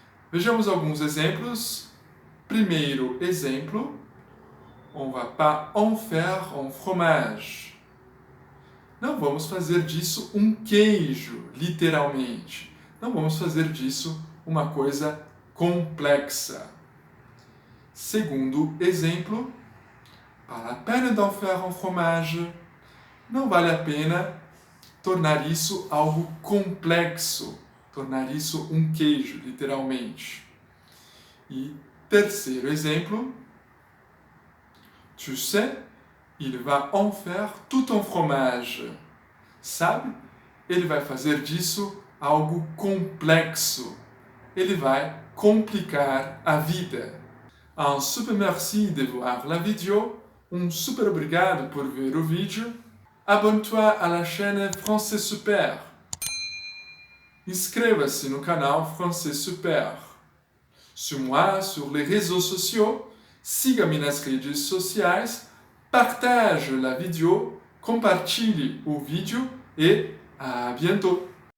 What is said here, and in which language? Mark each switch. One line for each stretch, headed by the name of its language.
Portuguese: Vejamos alguns exemplos. Primeiro exemplo:
French: on va pas en faire un fromage.
Portuguese: Não vamos fazer disso um queijo, literalmente. Não vamos fazer disso uma coisa complexa. Segundo exemplo:
French: pas la peine d'en faire un fromage.
Portuguese: Não vale a pena tornar isso algo complexo, tornar isso um queijo, literalmente. E terceiro exemplo:
French: tu sais, il va en faire tout un fromage.
Portuguese: Sabe? Ele vai fazer disso algo complexo. Ele vai complicar a vida.
French: Un super merci de voir la vidéo.
Portuguese: Super obrigado por ver o vídeo.
French: Abonne-toi à la chaîne Français Super.
Portuguese: Inscreva-se no canal Français Super.
French: Suis-moi sur les réseaux sociaux.
Portuguese: Siga-me nas redes sociais.
French: Partage la vidéo.
Portuguese: Compartilhe o vídeo e
French: à bientôt!